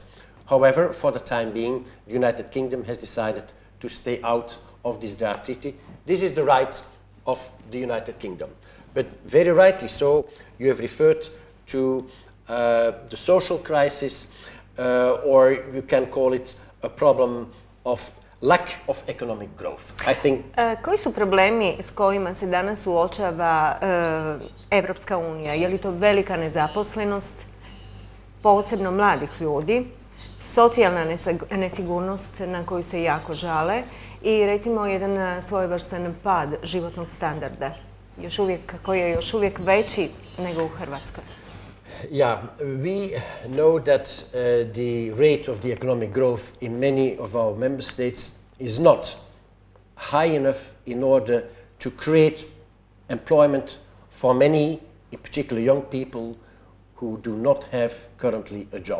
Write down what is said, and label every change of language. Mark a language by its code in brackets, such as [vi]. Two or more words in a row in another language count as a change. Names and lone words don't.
[en] However, for the time being, the United Kingdom has decided to stay out of this draft treaty. This is the right of the United Kingdom. But very rightly so, you have referred to the social crisis, or you can call it a problem of lack of economic growth. I think... [hr] Koji su problemi s kojima se danas suočava Europska unija? Je li to velika nezaposlenost, posebno mladih ljudi, socijalna nesigurnost na koju se jako žale i recimo jedan svojevrstan pad životnog standarda, koji je još uvijek veći nego u Hrvatskoj? [en] Yeah, we know that the rate of the economic growth in many of our member states is not high enough in order to create employment for many, in particular young people, who do not have currently a job.